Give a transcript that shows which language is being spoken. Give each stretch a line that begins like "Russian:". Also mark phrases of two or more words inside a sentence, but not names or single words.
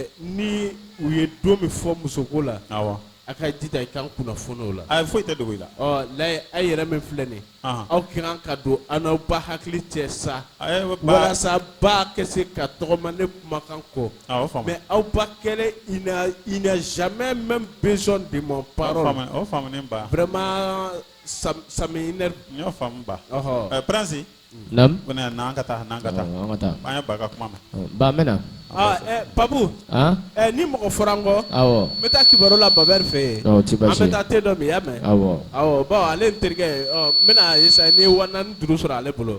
Bambara: ni u ye don min fɔ musoko la awɔ a ka jija i kan kunnafoni o la a foyi tɛ dogo i la layi a yɛrɛ min filɛ nin aw ka kan ka don an n'aw ba hakili cɛ sa walasa ba ka se ka tɔgɔma ne kumakan kɔ mais aw ba kɛlen
French: il n'a jamais même besoin de mon parole
Bambara: o faamunen ba
French: vraiment ça m'énerve
Bambara: n y'o faamu ba prince naam n'an ka taa an ye ba ka kuma mɛn ba n bɛ na Pabu. Ni mɔgɔ fɔra n kɔ. Awɔ. N bɛ taa kibaru la Babɛri fɛ yen. An bɛ taa te dɔ min, i y'a mɛn. Awɔ. Bon ale n terikɛ n bɛna essayer ni 4,5 sɔrɔ ale bolo.